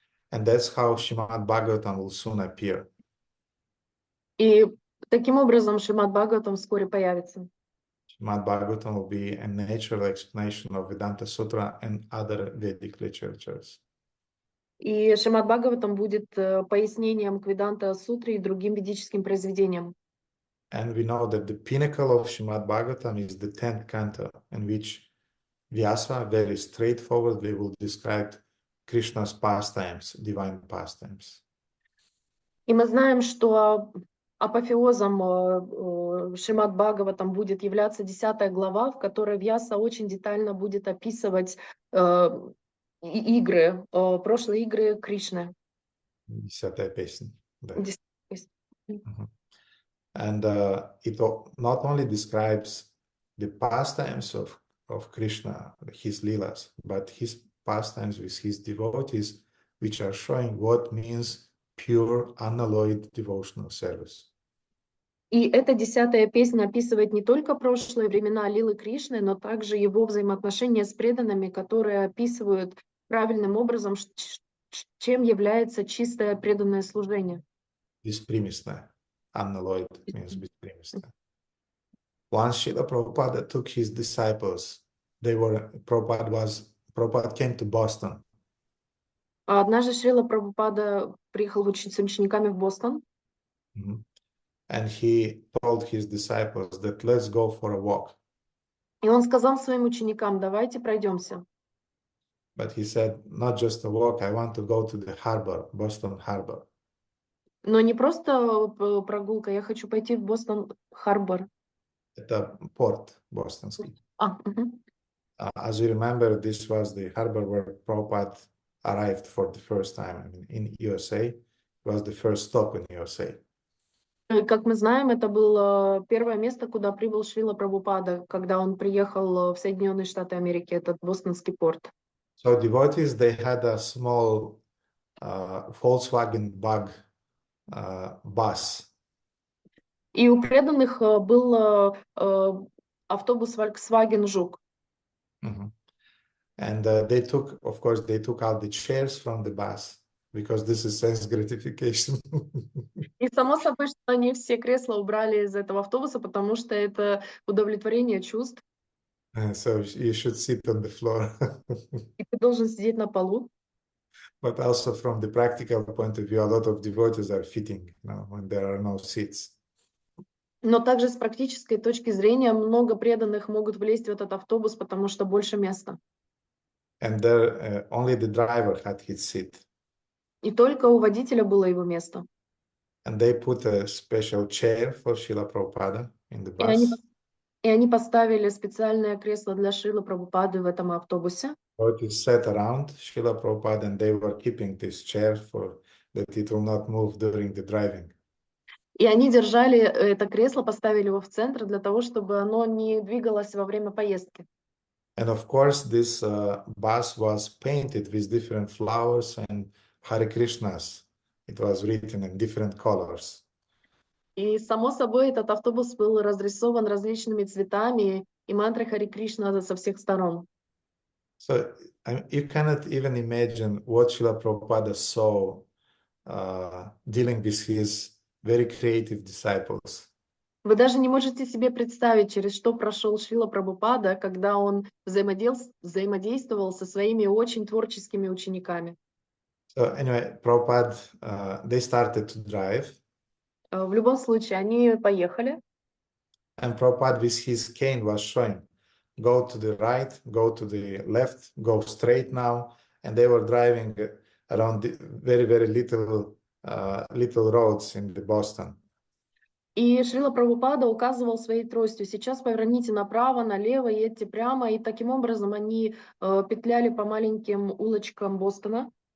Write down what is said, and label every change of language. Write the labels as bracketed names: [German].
[English] And that's how Shrimad-Bhagavatam will soon appear. [Russian] И таким образом Шримад-Бхагаватам вскоре появится. [English] Shrimad-Bhagavatam will be a natural explanation of Vedanta Sutra and other Vedic literatures. [Russian] И Шримад-Бхагаватам будет пояснением к Веданта-сутре и другим ведическим произведениям. [English] And we know that the pinnacle of Shrimad-Bhagavatam is the 10th canto, in which Vyasa very straightforwardly will describe Krishna's pastimes, divine pastimes. [Russian] И мы знаем, что апофеозом Шримад-Бхагаватам будет являться 10 глава, в которой Вьяса очень детально будет описывать игры, прошлые игры Кришны. 10-я песня. Да. [English] And it not only describes the pastimes of Krishna, his leelas, but his pastimes with his devotees, which are showing what means pure, unalloyed devotional service. [Russian] И эта 10-я песня описывает не только прошлые времена Лилы Кришны, но также его взаимоотношения с преданными, которые описывают правильным образом, чем является чистое преданное служение. Беспримесное. [English] Unalloyed means [Russian] беспримесное. [English] Once Srila Prabhupada took his disciples, Prabhupada came to Boston. [Russian] А однажды Шрила Прабхупада приехал с учениками в Бостон. [English] And he told his disciples that let's go for a walk. [Russian] И он сказал своим ученикам, давайте пройдемся. [English] But he said, not just a walk, I want to go to the harbor, Boston Harbor. [Russian] Но не просто прогулка, я хочу пойти в Бостон-Харбор. Это порт бостонский. Uh-huh. [English] As you remember, this was the harbor where Prabhupada arrived for the first time in USA. It was the first stop in USA. [Russian] Как мы знаем, это было первое место, куда прибыл Шрила Прабхупада, когда он приехал в Соединенные Штаты Америки, этот бостонский порт. [English] So devotees, they had a small Volkswagen Bug bus. [Russian] И у преданных был автобус Volkswagen Жук. [English] And they took out the chairs from the bus because this is sense gratification. [Russian] И само собой, что они все кресла убрали из этого автобуса, потому что это удовлетворение чувств. [English] So you should sit on the floor. [Russian] И ты должен сидеть на полу. [English] But also from the practical point of view, a lot of devotees are fitting, when there are no seats. [Russian] Но также с практической точки зрения много преданных могут влезть в этот автобус, потому что больше места. [English] And there only the driver had his seat. [Russian] И только у водителя было его место. [English] And they put a special chair for Srila Prabhupada in the bus. [Russian] И они поставили специальное кресло для Шрилы Прабхупады в этом автобусе. [English] So it is set around Srila Prabhupada, and they were keeping this chair for that it will not move during the driving. [Russian] И они держали это кресло, поставили его в центр для того, чтобы оно не двигалось во время поездки. [English] And of course, this bus was painted with different flowers and Hare Krishnas. It was written in different colors. [Russian] И само собой этот автобус был разрисован различными цветами и мантрой Харе Кришна со всех сторон. [English] So you cannot even imagine what Srila Prabhupada saw dealing with his very creative disciples. [Russian] Вы даже не можете себе представить, через что прошел Шрила Прабхупада, когда он взаимодействовал со своими очень творческими учениками. [English] So anyway, Prabhupada, they started to drive. [Russian] В любом случае, они поехали. [English] And Prabhupada with his cane was showing, go to the right, go to the left, go straight now. And they were driving around the very, very little roads in the Boston. [Russian] И Шрила Прабхупада указывал своей тростью: сейчас поверните направо, налево, едьте прямо. И таким образом они петляли по маленьким улочкам Бостона.